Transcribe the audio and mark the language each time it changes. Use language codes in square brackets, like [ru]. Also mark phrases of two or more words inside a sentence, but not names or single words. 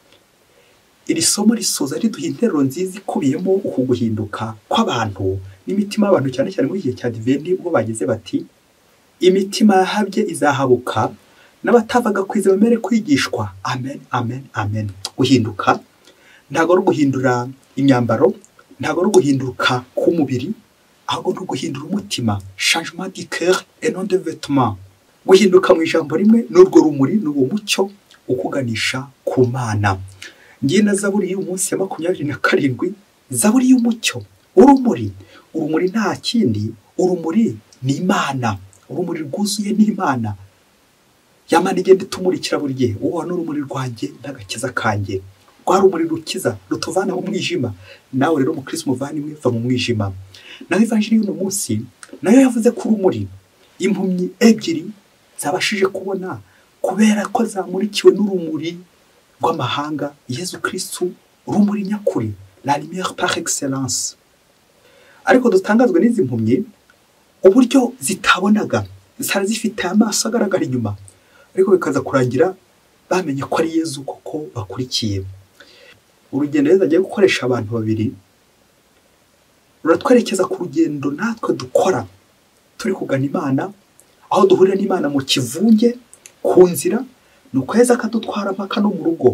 [rw] Iri somo risoza riduha interuro nziza ikubiyemo uku guhinduka kw'abantu n'imitima y'abantu, cyane cyane muri igihe cya Advent, ubwo bagize bati imitima yahabye izahabuka n'abatavaga kwiza bamere kwigishwa. Amen, amen, amen. Guhinduka ntabwo ari uguhindura imyambaro, ntabwo ari uguhinduka k'umubiri, ahubwo ni uguhindura umutima, [fr] changement du cœur et non de vêtements. [rw] Guhinduka mu ijambo rimwe n'urwo rumuri n'uwo mucyo ukuganisha ku Mana. Ngiye na Zaburi y'umunsi ya 27, Zaburi y'umucyo, urumuri nta kindi, urumuri ni Imana, urumuri rwuzuye ni Imana. Yamana igenda itumurikira buri gihe, uwo n'urumuri rwanjye n'agakiza kanjye, rwa rumuri rukiza rutuvana mu mwijima. Nawe rero mu Kristo muvandimwe, va mu mwijima. Naho ivanjiri y'uno munsi nayo yavuze ko urumuri impumyi ebyiri zabashije kubona kubera ko zamurikiwe n'urumuri rw'amahanga, Yesu Kristo, urumuri nyakuri, [fr] la lumière par excellence. [rw] Ariko dutangazwe n'izi mpumyi uburyo zitabonaga, zari zifite amaso agaragara inyuma, ariko bikaza kurangira bamenye ko ari Yesu koko bakurikiye. Urugendo Yesu agiye gukoresha abantu babiri ruratwerekeza ku rugendo natwe dukora turi kugana Imana, aho duhurira n'Imana mu kivunge ku nzira, nuko Yesu akadutwara mpaka no mu rugo.